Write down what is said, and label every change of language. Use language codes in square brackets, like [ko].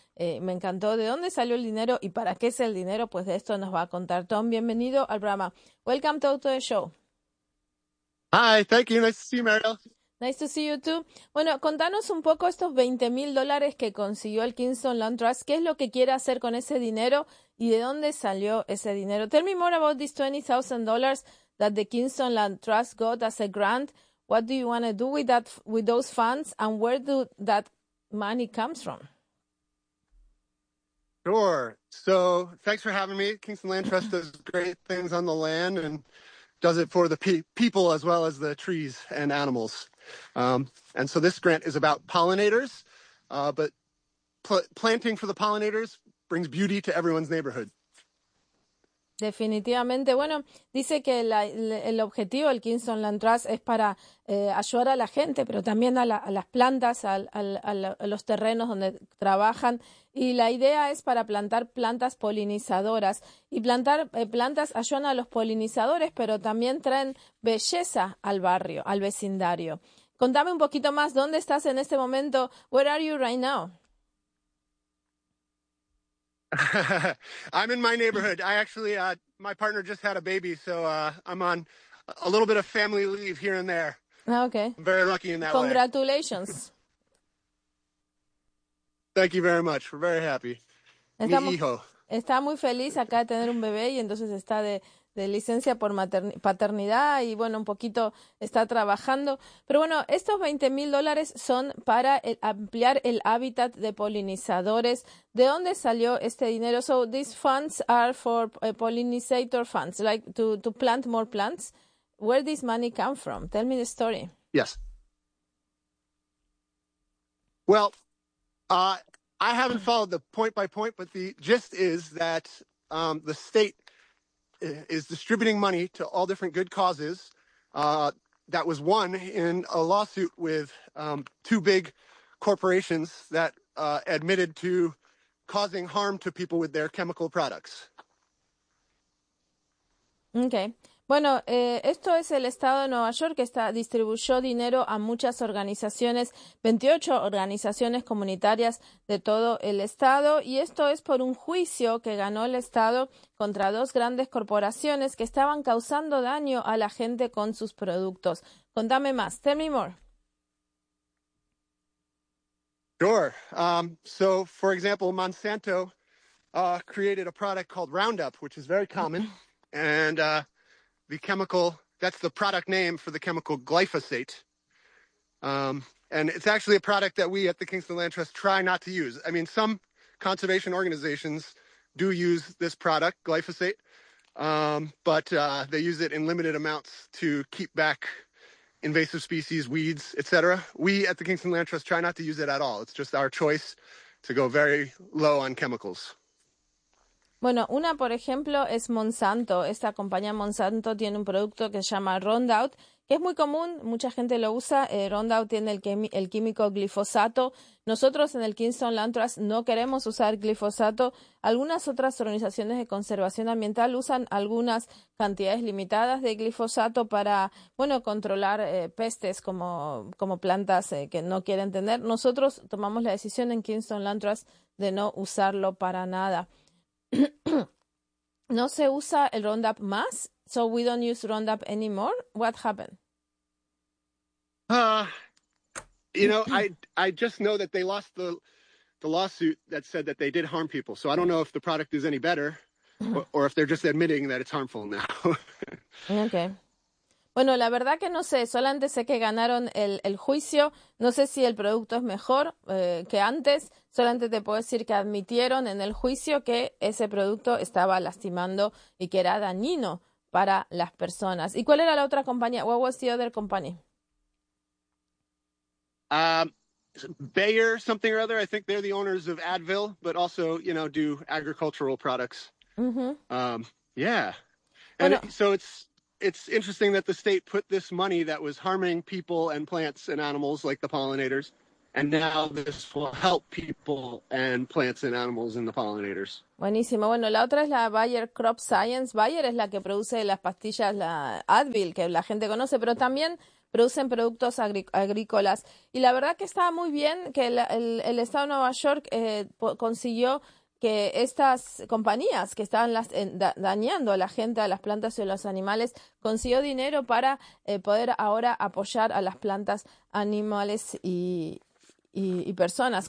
[es] Me encantó, ¿de dónde salió el dinero y para qué es el dinero? Pues de esto nos va a contar Tom. Bienvenido al programa. [en] Welcome to the show. Hi, thank you. Nice to see you, Mariel. Nice to see you too. [es] Bueno, contanos un poco estos $20,000 que consiguió el Kingston Land Trust. ¿Qué es lo que quiere hacer con ese dinero y de dónde salió ese dinero? [en] Tell me more about these $20,000 that the Kingston Land Trust got as a grant. What do you want to do with that, with those funds, and where do that money comes from? Sure. So, thanks for having me. Kingston Land Trust does great things on the land and does it for the people as well as the trees and animals. And so this grant is about pollinators, but planting for the pollinators brings beauty to everyone's neighborhood. [es] Definitivamente. Bueno, dice que el objetivo del Kingston Land Trust es para ayudar a la gente, pero también a las plantas, a los terrenos donde trabajan. Y la idea es para plantar plantas polinizadoras. Y plantar plantas ayudan a los polinizadores, pero también traen belleza al barrio, al vecindario. Contame un poquito más, ¿dónde estás en este momento? [en] Where are you right now? I'm in my neighborhood. I actually, my partner just had a baby, so I'm on a little bit of family leave here and there. Okay. I'm very lucky in that Congratulations. Way. Congratulations. Thank you very much. We're very happy. [es] Mi hijo. Está muy feliz acá de tener un bebé y entonces está de licencia por paternidad y bueno, un poquito está trabajando. Pero bueno, estos $20,000 son para ampliar el hábitat de polinizadores. ¿De dónde salió este dinero? [en] So these funds are for pollinator funds, like to plant more plants. Where this money come from? Tell me the story. Yes. Well, I haven't followed the point by point, but the gist is that the state is distributing money to all different good causes that was won in a lawsuit with two big corporations that admitted to causing harm to people with their chemical products. Okay. [es] Bueno, esto es el estado de Nueva York que distribuyó dinero a muchas organizaciones, 28 organizaciones comunitarias de todo el estado, y esto es por un juicio que ganó el estado contra dos grandes corporaciones que estaban causando daño a la gente con sus productos. Contame más. [en] Tell me more. Sure. So, for example, Monsanto created a product called Roundup, which is very common, and the chemical, that's the product name for the chemical glyphosate. And it's actually a product that we at the Kingston Land Trust try not to use. I mean, some conservation organizations do use this product, glyphosate, but they use it in limited amounts to keep back invasive species, weeds, etc. We at the Kingston Land Trust try not to use it at all. It's just our choice to go very low on chemicals. [es] Bueno, una, por ejemplo, es Monsanto. Esta compañía Monsanto tiene un producto que se llama Roundup, que es muy común, mucha gente lo usa. Roundup tiene el químico glifosato. Nosotros en el Kingston Land Trust no queremos usar glifosato. Algunas otras organizaciones de conservación ambiental usan algunas cantidades limitadas de glifosato para, bueno, controlar pestes como plantas que no quieren tener. Nosotros tomamos la decisión en Kingston Land Trust de no usarlo para nada. No se usa el Roundup más, [en] so we don't use Roundup anymore. What happened? You know, I just know that they lost the lawsuit that said that they did harm people. So I don't know if the product is any better or if they're just admitting that it's harmful now. Okay. [es] Bueno, la verdad que no sé, solamente sé que ganaron el juicio. No sé si el producto es mejor que antes. Solamente te puedo decir que admitieron en el juicio que ese producto estaba lastimando y que era dañino para las personas. ¿Y cuál era la otra compañía? [en] What was the other company? Bayer something or other. I think they're the owners of Advil, but also, you know, do agricultural products. Mm-hmm. Yeah. And bueno, so it's interesting that the state put this money that was harming people and plants and animals like the pollinators And now this will help people and plants and animals and the pollinators. [es] Buenísimo. Bueno, la otra es la Bayer Crop Science. Bayer es la que produce las pastillas, la Advil, que la gente conoce, pero también producen productos agrícolas. Y la verdad que está muy bien que el estado de Nueva York consiguió que estas compañías que estaban dañando a la gente, a las plantas y a los animales, consiguió dinero para poder ahora apoyar a las plantas, animales y personas.